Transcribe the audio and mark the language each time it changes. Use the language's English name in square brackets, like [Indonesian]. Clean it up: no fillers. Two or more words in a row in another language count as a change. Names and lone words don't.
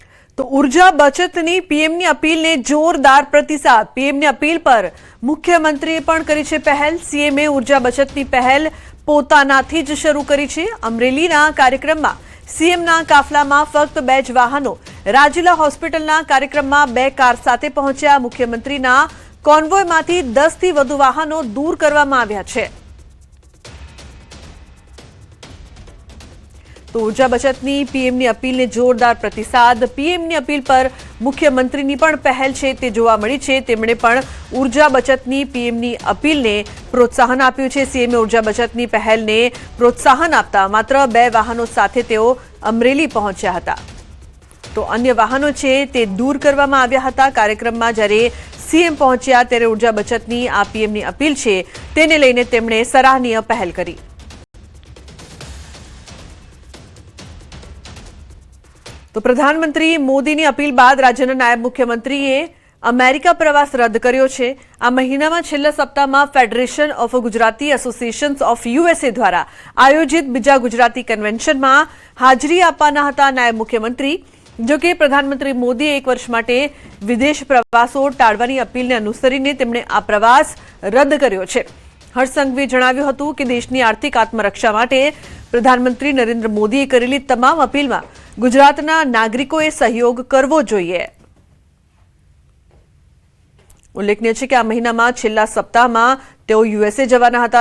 [Gujarati] તો ઊર્જા બચતની પીએમની અપીલને જોરદાર પ્રતિસાદ। પીએમની અપીલ પર મુખ્યમંત્રીએ પણ કરી છે પહેલ। સીએમએ ઊર્જા બચતની પહેલ પોતાનાથી જ શરૂ કરી છે। અમરેલીના કાર્યક્રમમાં સીએમના કાફલામાં ફક્ત 2 જ વાહનો, રાજીલા હોસ્પિટલના કાર્યક્રમમાં 2 કાર સાથે પહોંચ્યા। મુખ્યમંત્રીના કોન્વોયમાંથી 10 થી વધુ વાહનો દૂર કરવામાં આવ્યા છે। તો ઊર્જા બચતની પીએમની અપીલને જોરદાર પ્રતિસાદ। પીએમની અપીલ પર મુખ્યમંત્રીની પણ પહેલ છે તે જોવા મળી છે। તેમણે પણ ઊર્જા બચતની પીએમની અપીલને પ્રોત્સાહન આપ્યું છે। સીએમએ ઊર્જા બચતની પહેલને પ્રોત્સાહન આપતા માત્ર 2 વાહનો સાથે તેઓ અમરેલી પહોંચ્યા હતા। તો અન્ય વાહનો છે તે દૂર કરવામાં આવ્યા હતા। કાર્યક્રમમાં જ્યારે સીએમ પહોંચ્યા ત્યારે ઊર્જા બચતની આ પીએમની અપીલ છે તેને લઈને તેમણે સરાહનીય પહેલ કરી। તો પ્રધાનમંત્રી મોદીની અપીલ બાદ રાજ્યના નાયબ મુખ્યમંત્રીએ અમેરિકા પ્રવાસ રદ્દ કર્યો છે। આ મહિનામાં છેલ્લા સપ્તાહમાં ફેડરેશન ઑફ ગુજરાતી એસોસિએશન્સ ઑફ યુએસએ દ્વારા આયોજિત બીજા ગુજરાતી કન્વેન્શનમાં હાજરી આપવાના હતા નાયબ મુખ્યમંત્રી। જો કે પ્રધાનમંત્રી મોદીએ 1 વર્ષ માટે વિદેશ પ્રવાસો ટાળવાની અપીલને અનુસરીને તેમણે આ પ્રવાસ રદ્દ કર્યો છે। હર્ષ સંઘવીએ જણાવ્યું હતું કે દેશની આર્થિક આત્મરક્ષા માટે પ્રધાનમંત્રી નરેન્દ્ર મોદીએ કરેલી તમામ અપીલમાં ગુજરાતના નાગરિકોએ સહયોગ કરવો જોઈએ। [Hindi] उल्लेखनीय है कि [Gujarati] આ મહિનામાં છેલ્લા સપ્તાહમાં તેઓ યુએસએ જવાના હતા।